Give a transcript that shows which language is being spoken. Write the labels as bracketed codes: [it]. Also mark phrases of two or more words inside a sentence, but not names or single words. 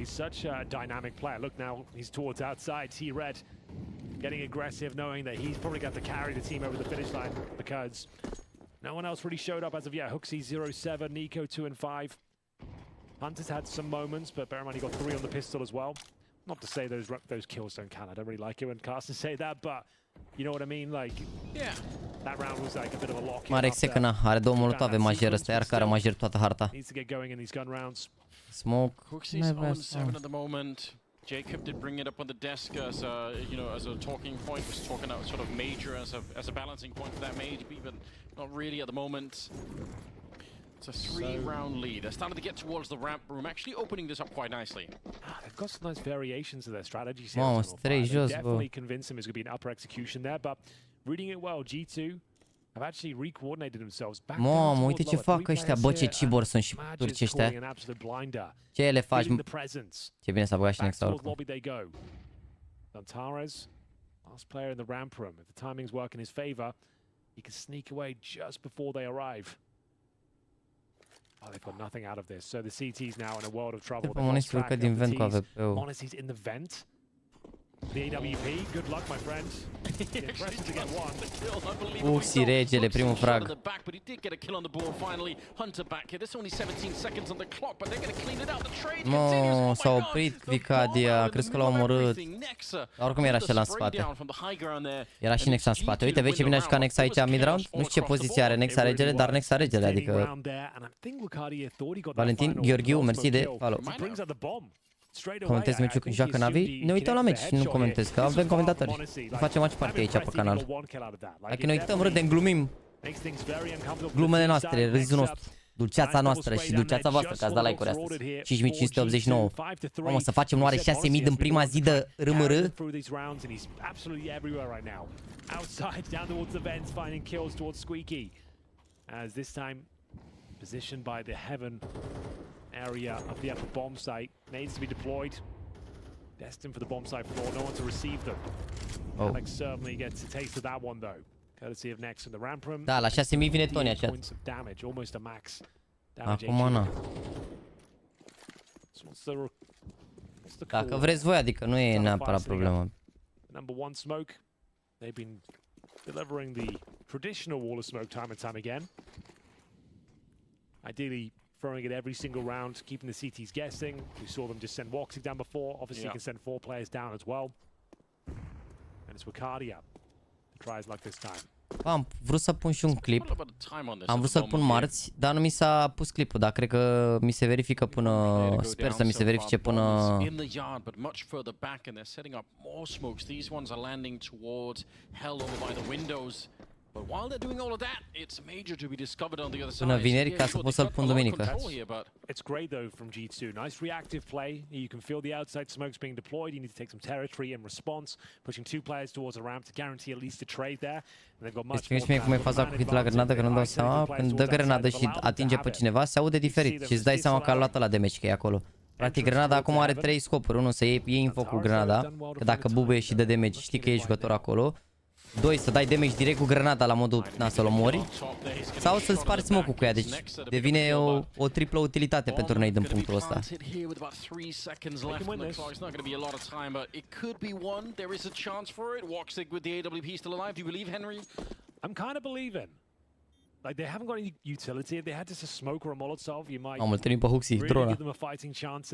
[en] He's such a dynamic player. Look, now he's towards outside. T-Red getting aggressive, knowing that he's probably got to carry the team over the finish line because no one else really showed up as of yet. HOTSTEPPER 0-7, Nico 2-5. Hunter's had some moments, but bear in mind he got 3 on the pistol as well. Not to say those kills don't count. I don't really like it when casters say that, but you know what I mean? Like, yeah, that round was like a bit of a lock. [ro] Mare secăna, are 2 molotove major, ăsta iar care major toată harta. [en] Needs to get going in these gun rounds. Smoke. HOTSTEPPER's 0-7 at the moment. Jacob did bring it up on the desk as a, as a talking point, was talking out sort of major as a balancing point for that maybe, but not really at the moment. It's a 3-round lead. They're starting to get towards the ramp room, actually opening this up quite nicely. They've got some nice variations to their strategies here. [ro] Mamă, [en] They [ro] jos, [en] definitely convinced him it's going to be an upper execution there, but reading it well, G2 have actually re-coordinated themselves back down [ro] Mamă, [en] towards [ro] uite ce [en] lower. [ro] fac ăștia, bă, ce cibor sunt și turci ăștia. Ce le faci? Ce bine s-a băgat și Nexa oricum. Dantares, [en] last player in the ramp room. If the timings work in his favor, he can sneak away just before they arrive. Oh, they've got nothing out of this. So the CT's now in a world of trouble. [ro] Monesi urcă din vent cu AWP-ul. [en] Monesi's in the vent. The AWP, good luck, my friend. Impressive to get one. [ro] Uxi, regele, primul frag. [en] But he did get a kill on the board finally. Hunter back here. There's only 17 seconds on the clock, but they're going to clean it out. The trade continues. No, [ro] s-a oprit Vicadia, crezi că l-a omorât. Dar oricum era și ăla în spate. Era și Nexa în spate. Uite, vezi ce bine a jucat Nexa aici [en] mid round? [ro] Nu știu ce poziție are Nexa regele, dar Nexa regele, adică... Valentin, Gheorghiu, mersi de follow. Comentez meciul când joacă NaVi. Ne uităm la meci și nu comentez, că avem comentatori. Nu facem [en] match party [ro] aici pe canal. Dacă ne uităm, râdem, glumim. Glumele noastre, râzul nostru. Dulceața noastră și dulceața voastră, că ați dat like-uri astăzi. 5589. Mamă, să facem oare 6000 în prima zi de RMR? [en] Area of the upper bomb site needs to be deployed. Destined for the bomb site floor, no one to receive them. Alex certainly gets a taste of that one though, courtesy of Nex in the ramp room. [ro] Da, la 6000 vine Tony așa. Acum na. Dacă vreți voi, adică nu e neapărat problemă. [en] Number one smoke. They've been delivering the traditional wall of smoke time and time again. Ideally throwing it every single round, keeping the CTs guessing. We saw them just send Woxic down before. Obviously, you can send 4 players down as well. And it's Wicardia that tries like this time. [ro] Am vrut să pun și un clip. Am vrut să-l pun marți, dar nu mi s-a pus clipul, dar cred că mi se verifică până... Sper să mi se verifice până... Până vineri, ca să pot să-l pun duminică. [en] It's great though from G2. Nice reactive play. You can feel the outside smokes being deployed. You need to take some territory in response, pushing 2 players towards a ramp to guarantee at least a trade there. And they've got much more. [ro] Știi cum e faza cu hitul la grenadă, că nu-mi dau seama. Când dă grenadă și atinge pe cineva, se aude diferit și îți dai seama că a luat ăla damage, că e acolo. Practic grenada acum are 3 scopuri. 1, să iei info cu grenada, că dacă bubuie și dă damage, știi că e jucător acolo. 2, să dai damage direct cu grenada la modul să-l omori. Sau să-l spargi smoke-ul cu ea, deci devine o triplă utilitate pentru noi din punctul ăsta. [en] I'm kind of believing. Like they haven't got any utility. If they had just a smoke or a Molotov, you might really give them a fighting chance.